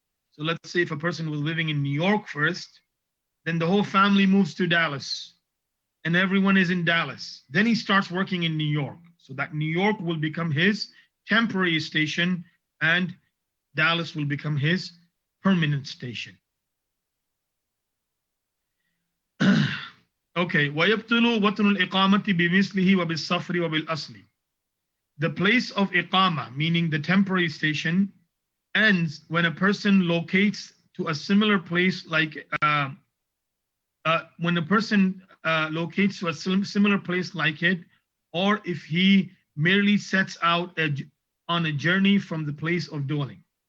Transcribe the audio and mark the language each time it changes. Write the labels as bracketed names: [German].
[English] So let's say if a person was living in New York first, then the whole family moves to Dallas, and everyone is in Dallas. Then he starts working in New York. So that New York will become his temporary station, and Dallas will become his permanent station. [Arabic] Okay, وَيَبْطِلُ وَطْنُ الْإِقَامَةِ بِمِثْلِهِ وَبِالصَّفْرِ وَبِالْأَصْلِ. [English] The place of iqama, meaning the temporary station, ends when a person locates to a similar place, like when a person locates to a similar place like it, or if he merely sets out on a journey from the place of dwelling.